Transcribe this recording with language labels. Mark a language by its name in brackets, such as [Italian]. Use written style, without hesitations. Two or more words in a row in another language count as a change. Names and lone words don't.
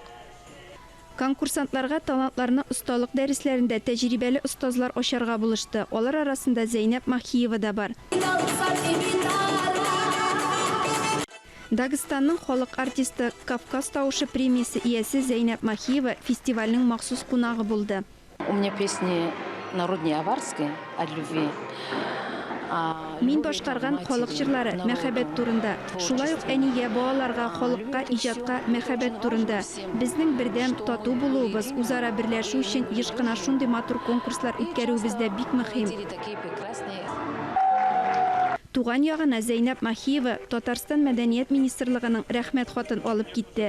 [Tatar] Конкурсантларга талантларны осталык дәресләрендә тәҗрибәле остазлар ачарга булышты. Алар арасында Зәйнәп Махиева да бар. Дагыстанның халык артисты Кавказ тавышы премиясе иясе Зәйнәп Махиева фестивальнең махсус кунагы булды. [Russian] У меня песни народные аварские от любви. [Tatar] Мин башкарган халык җырлары мәхәббәт турында. Шулай ук әнигә, балаларга, халыкка, иҗатка мәхәббәт турында. Безнең бердәм тату булуыбыз, үзара берләшү өчен еш кына шундый матур конкурслар үткәрүебез дә бик мөһим. Туган ягына Зәйнәп Махиева Татарстан мәдәният министрлыгының рәхмәт хатын алып китте.